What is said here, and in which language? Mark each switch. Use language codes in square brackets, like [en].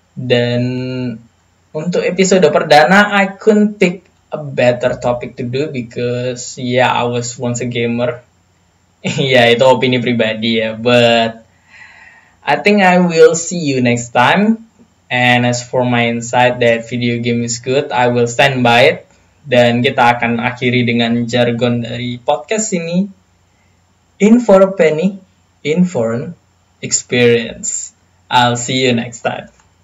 [id] Dan untuk episode perdana [en] I couldn't pick a better topic to do because I was once a gamer. [id] Ya itu opini pribadi ya, [en] but I think I will see you next time. And as for my insight that video game is good, I will stand by it. [id] Dan kita akan akhiri dengan jargon dari podcast ini. [en] In for a penny, in for an experience. I'll see you next time.